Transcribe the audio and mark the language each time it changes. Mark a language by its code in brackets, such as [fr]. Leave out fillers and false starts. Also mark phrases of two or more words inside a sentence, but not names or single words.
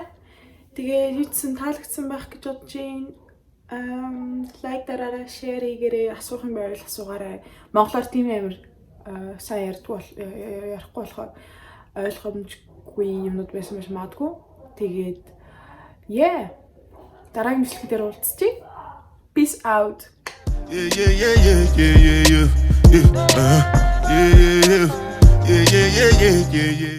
[mn] Тэгээд юуцсан таалагдсан байх гэж бодож байна. Лайк дараарай, шеэр хийгээрэй, асуух юм байвал асуугаарай. Монголоор тийм амар сайн ярихгүй болохоор ойлгомжгүй юмнууд байсан байж магадгүй. Тэгээд дараагийн бичлэг дээр уулзъя. [en] Peace out. Yeah, yeah, yeah, yeah, yeah, yeah, yeah, yeah, yeah, yeah, yeah, yeah, yeah, yeah, yeah.